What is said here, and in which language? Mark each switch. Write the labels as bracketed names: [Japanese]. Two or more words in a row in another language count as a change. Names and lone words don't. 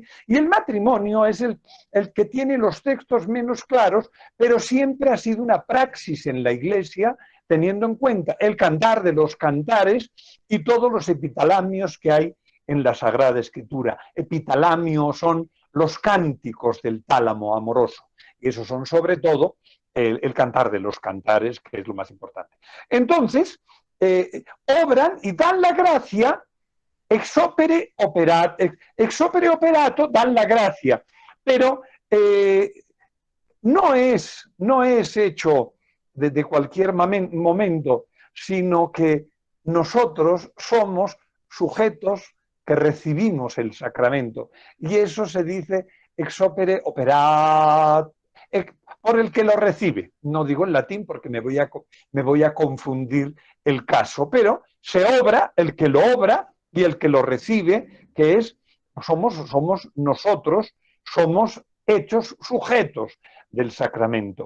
[Spanish] Y el matrimonio es el que tiene los textos menos claros, pero siempre ha sido una praxis en la Iglesia, teniendo en cuenta el cantar de los cantares y todos los epitalamios que hay en la Sagrada Escritura. Epitalamios son los cánticos del tálamo amoroso. Y esos son sobre todo el cantar de los cantares, que es lo más importante. Entonces, obran y dan la gracia. [Latin] Ex opere operato, [Spanish] dan la gracia, pero no es hecho de cualquier momento, sino que nosotros somos sujetos que recibimos el sacramento, y eso se dice [Latin] ex opere operato, [Spanish] por el que lo recibe. No digo en latín porque me voy a confundir el caso, pero se obra el que lo obra y el que lo recibe, que somos nosotros, somos hechos sujetos del sacramento.